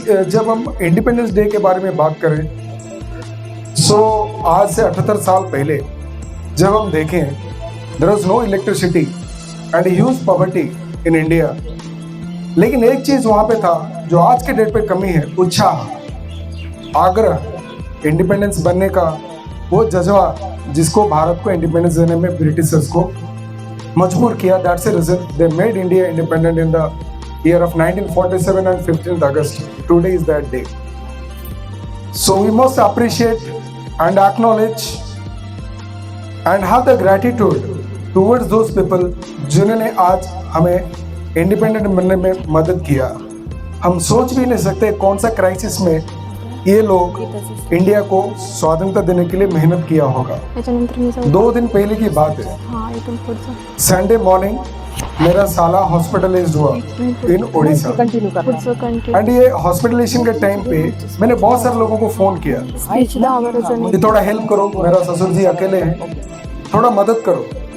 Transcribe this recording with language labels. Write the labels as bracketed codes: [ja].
[hi] जब हम independence day के बारे में बात करें, आज से 78 साल पहले जब हम देखें, [en] there was no electricity and huge poverty in India, [hi] लेकिन एक चीज वहां पे था जो आज के डेट पे कमी है, उत्साह, आग्रह इंडिपेंडेंस बनने का, वो जज्बा जिसको भारत को इंडिपेंडेंस देने में ब्रिटिशर्स को मजबूर किया। [en] That's a reason they made India independent in the year of 1947 and 15th August. Today is that day. So we must appreciate and acknowledge and have the gratitude towards those people [hi] जिन्होंने आज हमें independent बनने में मदद किया। हम सोच भी नहीं सकते कौन सा क्राइसिस में ये लोग इंडिया को स्वाधीनता देने के लिए मेहनत किया होगा। 2 दिन पहले की बात है, संडे मॉर्निंग मेरा साला हॉस्पिटलाइज्ड हुआ [en] in Odisha, and [hi] ये हॉस्पिटलाइजेशन के टाइम पे मैंने बहुत सारे लोगों को फोन किया कि थोड़ा हेल्प करो, मेरा ससुर जी अकेले हैं, थोड़ा मदद करो।